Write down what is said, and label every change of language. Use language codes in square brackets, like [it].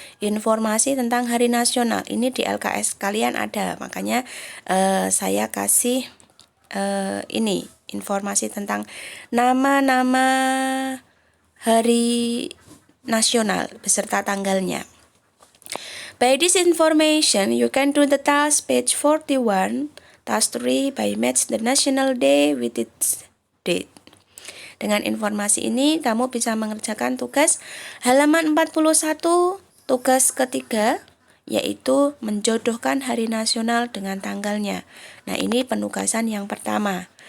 [id] Informasi tentang hari nasional. Ini di LKS kalian ada, makanya saya kasih ini informasi tentang nama-nama hari nasional beserta tanggalnya. [en] By this information, you can do the task page 41, task 3 by match the national day with its date. [id] Dengan informasi ini, kamu bisa mengerjakan tugas halaman 41, tugas ketiga, yaitu menjodohkan hari nasional dengan tanggalnya. Nah, ini penugasan yang pertama.